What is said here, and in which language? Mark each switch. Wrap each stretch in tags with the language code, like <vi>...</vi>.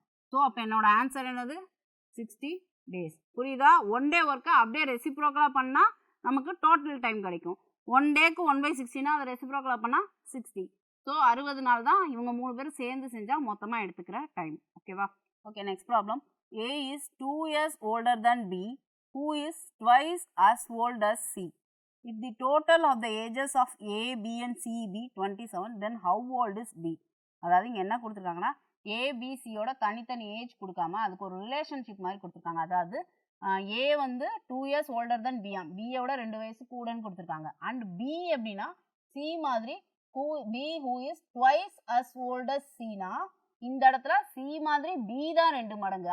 <ta>So அப்போ என்னோட answer என்னது, 60 டேஸ். புரியுதா? ஒன் டே ஒர்க்கை அப்படியே ரெசிப்ரோக்கலாக பண்ணால் நமக்கு டோட்டல் டைம் கிடைக்கும். ஒன் டேக்கு 1/60னா அதை ரெசிப்ரோக்கலாக பண்ணால் 60. ஸோ 60 நாள் தான் இவங்க 3 பேரும் சேர்ந்து செஞ்சால் மொத்தமாக எடுத்துக்கிற டைம். ஓகேவா? Okay, next problem.</ta> <en>A is 2 years older than B, who is twice as old as C. If the total of the ages of A, B and C be 27, then how old is B?</en> <ta>அதாவது இங்கே என்ன கொடுத்துருக்காங்கன்னா ஏபிசியோட தனித்தனி age கொடுக்காம அதுக்கு ஒரு relationship மாதிரி கொடுத்துருக்காங்க. அதாவது ஏ வந்து</ta> <en>2 years older than</en> <ta>பியாம், பியோட 2 வயசு கூடன்னு கொடுத்துருக்காங்க. அண்ட் பி எப்படின்னா சி மாதிரி B</ta> <en>who is twice as old as C-</en> <ta>னா இந்த இடத்துல சி மாதிரி பி தான் 2 மடங்கு.</ta>